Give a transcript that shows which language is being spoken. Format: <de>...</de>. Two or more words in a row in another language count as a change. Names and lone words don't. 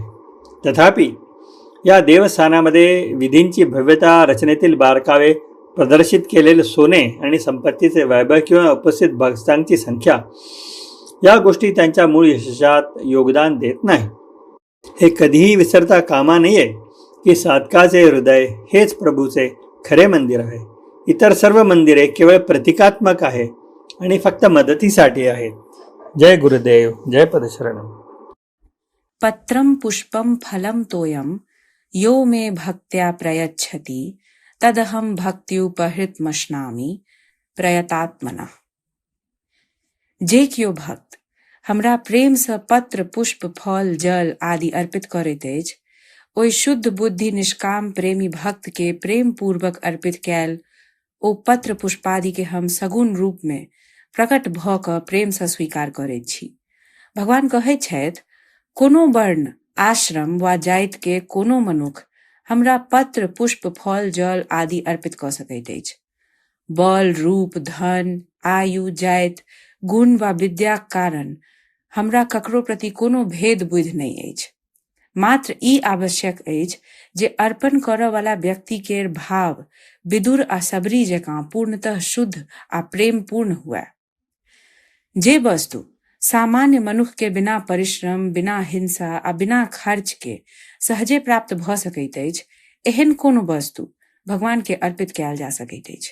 <mr>तथापि या देवस्थानामध्ये विधींची भव्यता, रचनेतील बारकावे, प्रदर्शित केलेले सोने आणि संपत्तीचे वैभव किंवा उपस्थित भक्तांची संख्या या गोष्टी त्यांच्या मूळ यशात योगदान देत नाही. हे कधीही विसरता कामा नये की साधकाचे हृदय हेच प्रभूचे खरे मंदिर आहे. इतर सर्व मंदिरे केवळ प्रतिकात्मक आहे आणि फक्त मदतीसाठी आहेत. जय गुरुदेव, जय पदशरणम.</mr> <sa>पत्रं पुष्पं फलं तोयं यो मे भक्त्या प्रयच्छति तदहं भक्त्युपहृतमश्नामि प्रयतात्मना.</sa> <mai>जे कियो भक्त हमरा प्रेम से पत्र, पुष्प, फल, जल आदि अर्पित करैत अछि, ओहि शुद्ध बुद्धि निष्काम प्रेमी भक्त के प्रेम पूर्वक अर्पित कैल ओ पत्र पुष्पादि के हम सगुण रूप में प्रकट भ क प्रेम से स्वीकार करैत छी. भगवान कहैत छथि, कोनो वर्ण, आश्रम वा जाति के कोनो मनुख हमरा पत्र, पुष्प, फल, जल आदि अर्पित क सकैत अछि. बल, रूप, धन, आयु, जाति, गुण वा विद्याक कारण हमरा ककरो प्रति कोनो भेद बुद्धि नहीं अछि. मात्र ई आवश्यक अछि जे अर्पण करय वाला व्यक्ति के भाव विदुर आ सबरी जकाँ पूर्णतः शुद्ध आ प्रेम पूर्ण हुए. जे वस्तु सामान्य मनुष्य के बिना परिश्रम, बिना हिंसा आ बिना खर्च के सहजे प्राप्त भ सकैत अछि, एहन कोनो वस्तु भगवान के अर्पित कयल जा सकैत अछि.</mai>